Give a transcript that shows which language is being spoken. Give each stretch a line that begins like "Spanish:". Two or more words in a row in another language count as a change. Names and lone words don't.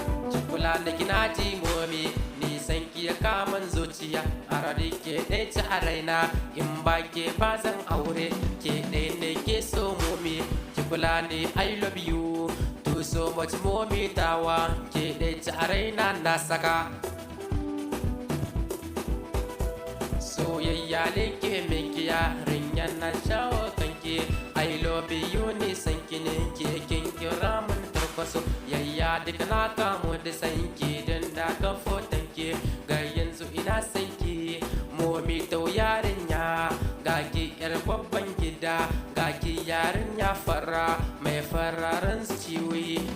Hausa: Ki kula da kina ji Momi, ni san ki ya kaman zuciya. A rari ke ɗai ci a raina, in ba ke ba zan aure. Ke ɗai ne ke so Momi, ki kula ni
English: I love you. Do so much
Hausa: Momi tawa, ke ɗai ci a raina na saka. Soyayya ne ke min ki yarinya na shawo kanki.
English: I love you
Hausa: ni san ki ne ke kin kira mun tarko soyayya duk na kamu da san ki dan da ka fotan ki. Ga yanzu ina san ki, Momi Tau yarinya. Ga ki yar babban gida, ga ki yarinya fara, mai fararen zuciyoyi.